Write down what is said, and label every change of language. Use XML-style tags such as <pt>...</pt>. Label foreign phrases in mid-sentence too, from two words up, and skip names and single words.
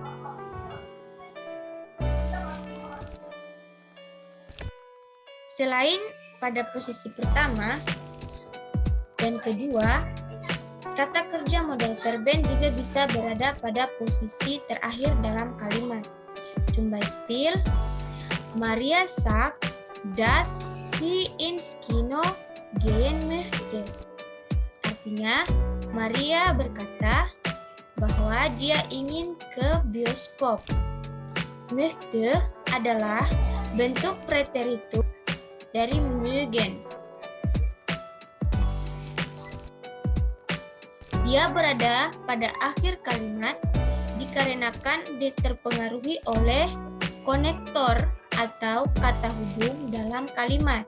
<id>Selain pada posisi pertama dan kedua, kata kerja</id> <de>modal verben</de> <id>juga bisa berada pada posisi terakhir dalam kalimat.</id> <de>Zum Beispiel, Maria sagt, dass sie ins Kino gehen möchte.</de> <id>Artinya, Maria berkata bahwa dia ingin ke bioskop. Möchte adalah bentuk preteritum dari mögen. Dia berada pada akhir kalimat dikarenakan terpengaruhi oleh konektor atau kata hubung dalam kalimat.</id>